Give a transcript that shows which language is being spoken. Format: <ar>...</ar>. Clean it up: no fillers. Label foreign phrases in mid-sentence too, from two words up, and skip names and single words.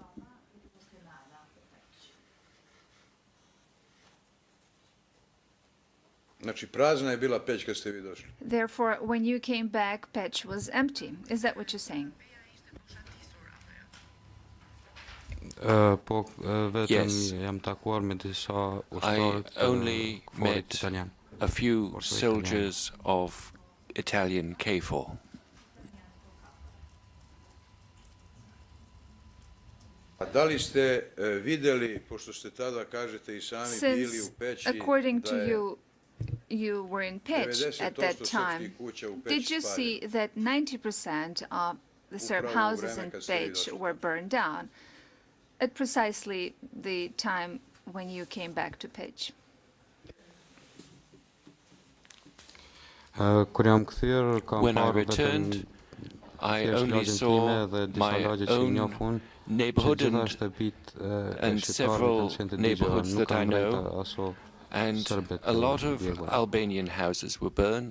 <sr>Znači, prazna je bila Peć kad ste vi došli.</sr> <en>Therefore, when you came back, Peć was empty. Is that what you're saying? Yes, I only met a few soldiers of Italian KFOR.</en> <sr>Da li ste videli, pošto ste tada, kažete i sami, bili u Peći,</sr> <en>according to you, you were in Peć at that time. Did you see that 90% of the Serb houses in Peć were burned down at precisely the time when you came back to Peć? When I returned, I only saw my own neighborhood and several neighborhoods that I know, and a lot of Albanian houses were burned.</en>